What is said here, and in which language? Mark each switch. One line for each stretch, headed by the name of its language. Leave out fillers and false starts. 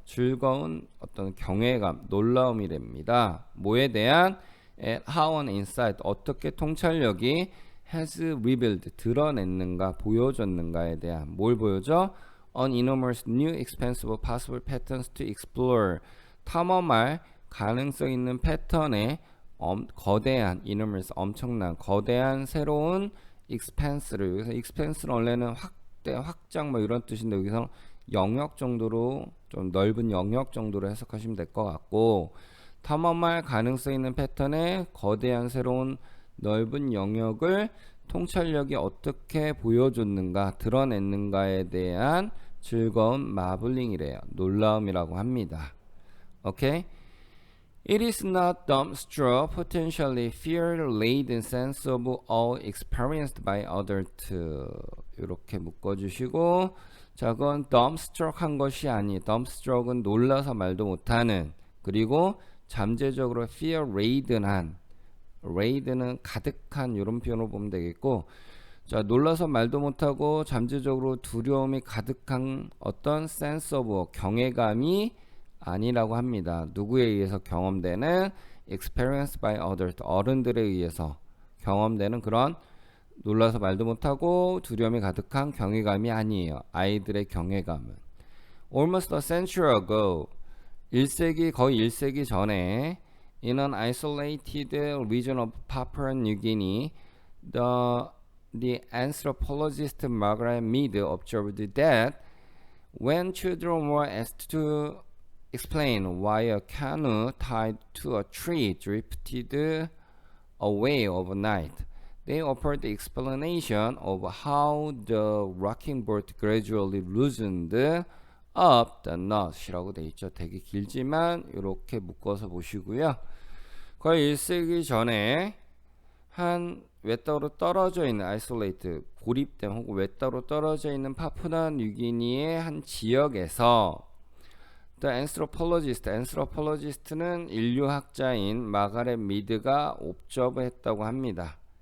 Korean: 즐거운 어떤 경외감, 놀라움이랍니다. 뭐에 대한?
English: at how an insight,
Korean: 어떻게 통찰력이
English: has revealed,
Korean: 드러냈는가, 보여줬는가에 대한. 뭘 보여줘?
English: an enormous new expansive possible patterns to explore,
Korean: 탐험할 가능성 있는 패턴의 거대한, enormous, 엄청난, 거대한 새로운 expanse를, 여기서 expanse는 원래는 확대, 확장 뭐 이런 뜻인데 여기서 영역 정도로, 좀 넓은 영역 정도로 해석하시면 될 것 같고, 탐험할 가능성 있는 패턴의 거대한 새로운 넓은 영역을 통찰력이 어떻게 보여줬는가, 드러냈는가에 대한 즐거운 마블링이래요. 놀라움이라고 합니다. 오케이?
English: It is not dumbstruck, potentially fear-laden sense of awe experienced by others.
Korean: 이렇게 묶어주시고, 자, 그건 dumbstruck 한 것이 아니, dumbstruck은 놀라서 말도 못하는, 그리고 잠재적으로 fear-laden한, laden은 가득한 이런 표현으로 보면 되겠고, 자, 놀라서 말도 못하고 잠재적으로 두려움이 가득한 어떤 sense of 경외감이 아니라고 합니다. 누구에 의해서 경험되는?
English: experienced by others,
Korean: 어른들에 의해서 경험되는 그런 놀라서 말도 못하고 두려움이 가득한 경외감이 아니에요. 아이들의 경외감은.
English: Almost a century ago,
Korean: 1세기, 거의 1세기 전에
English: in an isolated region of Papua New Guinea, the anthropologist Margaret Mead observed that when children were asked to explain why a canoe tied to a tree drifted away overnight, they offered the explanation of how the rocking boat gradually loosened up the knot
Korean: 이라고 돼 있죠. 되게 길지만 이렇게 묶어서 보시고요. 거의 1세기 전에 한 외따로 떨어져 있는 아이솔레이트, 고립된 혹은 외따로 떨어져 있는 파푸아 뉴기니의 한 지역에서
English: The anthropologist
Korean: 는 인류학자인 마가렛 미드가 옵저브했다고 합니다.